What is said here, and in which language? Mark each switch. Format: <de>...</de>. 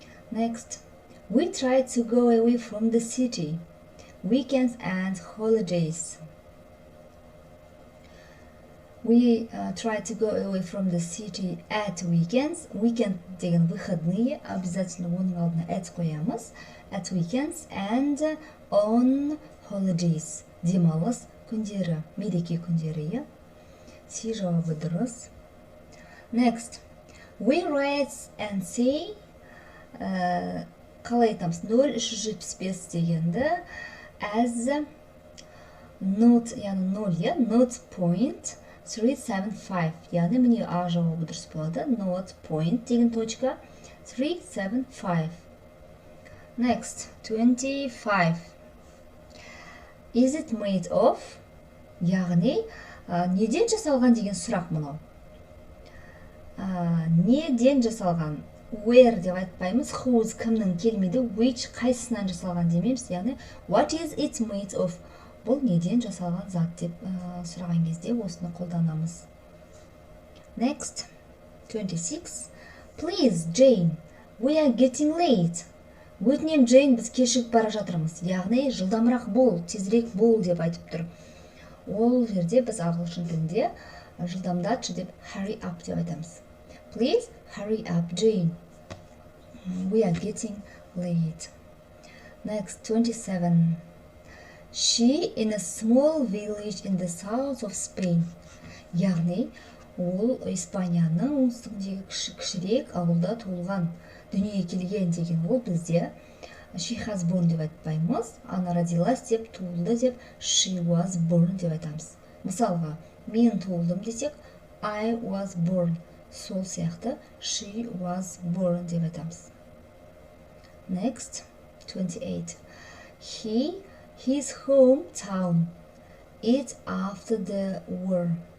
<en>Next, we try to go away from the city. Weekends and holidays. We try to go away from the city at weekends.</en> <kk>Weekend деген выходные, обязательно оның алдына at қоямыз.</kk> <en>At weekends and on holidays.</en> <kk>Демалыс күндері, мереке күндері. Си жауабы дұрыс. Next.</kk> <en>We write and say</en> <kk>қалай айтамыз?</kk> <en>0,375 дегенді as not, яғни 0, not point 375.</en> <kk>Яғни міне А жауабы дұрыс болады. Not point деген точка 375.</kk> <en>Next, 25. Is it made of?</en> <kk>Яғни неден жасалған деген сұрақ мұнау. Неден жасалған? Where деп айтпаймыз, whose кімнің келмейді, which қайсынан жасалған демейміз.</kk> <en>Яғни what is it made of?</en> <kk>Бұл неден жасалған зат деп сұраған кезде осыны қолданамыз.</kk> <en>Next, 26. Please, Jane, we are getting late.</en> <kk>Өтінем, Джейн, біз кешігіп бара жатырмыз. Яғни жылдамырақ бол, тезірек бол деп айтып тұр. Ол жерде біз ағылшын тілінде жылдамдатшы деп</kk> <en>hurry up</en> <kk>деп айтамыз.</kk> <en>Please, hurry up, Jane. We are getting late. Next, 27. She in a small village in the south of Spain.</en> <kk>Яғни, ол Испанияның оңтүстігіндегі кішірек ауылда туылған, дүниеге келген деген ол бізде</kk> <en>she has born</en> <kk>деп айтпаймыз.</kk> <ru>Она родилась</ru> <kk>деп, туылды деп</kk> <en>she was born</en> <kk>деп айтамыз. Мысалға, мен туылдым десек</kk> <en>I was born.</en> <kk>Сол сияқты</kk> <en>she was born</en> <kk>деп айтамыз. Next, 28.</kk> <en>his hometown is after the war.</en>